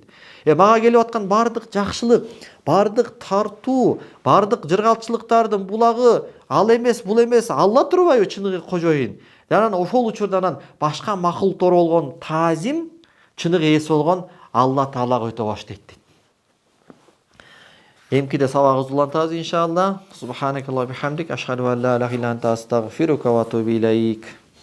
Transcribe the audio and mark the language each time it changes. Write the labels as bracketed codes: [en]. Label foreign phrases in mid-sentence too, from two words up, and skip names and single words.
[ky] Мага келип аткан баардык жакшылык, баардык тартуу, баардык жыргалчылыктардын булагы ал эмес, бул эмес, Алла турбайбы чыныгы кожоюн? Анан ошол учурда башка макулуктор болгон таазим, чыныгы ээси болгон Алла Таалага өтө баштайт дейт. Эмкиде сабагыбызды улантабыз иншалла. [ar] سبحانك اللهم وبحمدك، أشهد أن لا إله إلا أنت، أستغفرك وأتوب إليك.